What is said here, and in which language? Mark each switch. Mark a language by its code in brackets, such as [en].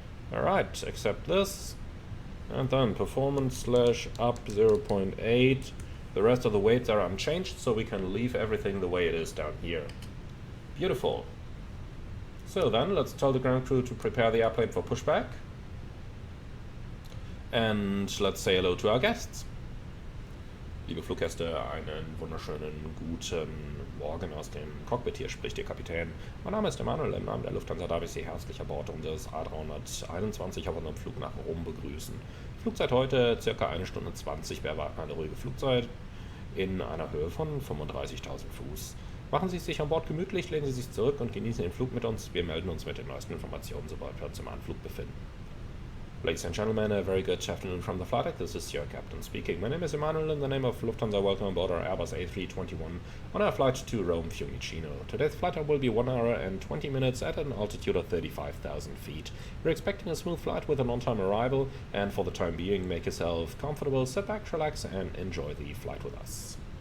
[en] Alright, accept this. And then performance / up 0.8. The rest of the weights are unchanged, so we can leave everything the way it is down here. Beautiful. So then, let's tell the ground crew to prepare the airplane for pushback. And let's say hello to our guests. [de] Liebe Fluggäste, einen wunderschönen guten Morgen aus dem Cockpit. Hier spricht Ihr Kapitän. Mein Name ist Emanuel. Im Namen der Lufthansa darf ich Sie herzlich an Bord unseres A321 auf unserem Flug nach Rom begrüßen. Flugzeit heute ca. 1 Stunde 20. Wir erwarten eine ruhige Flugzeit in einer Höhe von 35.000 Fuß. Machen Sie es sich an Bord gemütlich, lehnen Sie sich zurück und genießen den Flug mit uns. Wir melden uns mit den neuesten Informationen, sobald wir uns im Anflug befinden. [en] Ladies and gentlemen, a very good afternoon from the flight deck. This is your captain speaking. My name is Emanuel. In the name of Lufthansa, welcome aboard our Airbus A321 on our flight to Rome Fiumicino. Today's flight will be 1 hour and 20 minutes at an altitude of 35,000 feet. We're expecting a smooth flight with an on-time arrival, and for the time being, make yourself comfortable, sit back, relax, and enjoy the flight with us.